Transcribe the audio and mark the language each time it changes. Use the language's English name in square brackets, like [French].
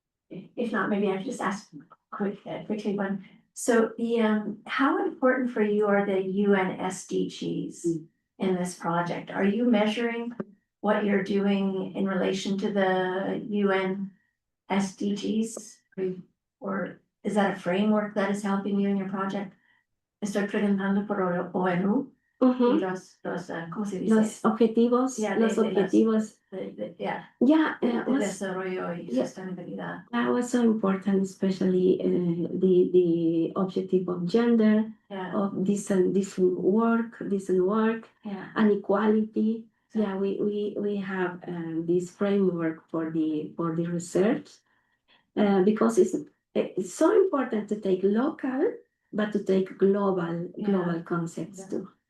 [English] If not, maybe I just ask quickly one. So how important for you are the UN SDGs in this project? Are you measuring what you're doing in relation to the UN SDGs? Or is that a framework that is helping you in your project? [Spanish] Estoy preguntando por ONU y ¿cómo se dice? Los objetivos, [English] Yeah, [Spanish] los objetivos. [English] Yeah. Yeah, [Spanish] Desarrollo y sostenibilidad. [English] that was so important, especially the objective of gender, Yeah. of decent work, Yeah. and equality. Yeah, we have this framework for the research, because it's so important to take local, but to take global concepts too.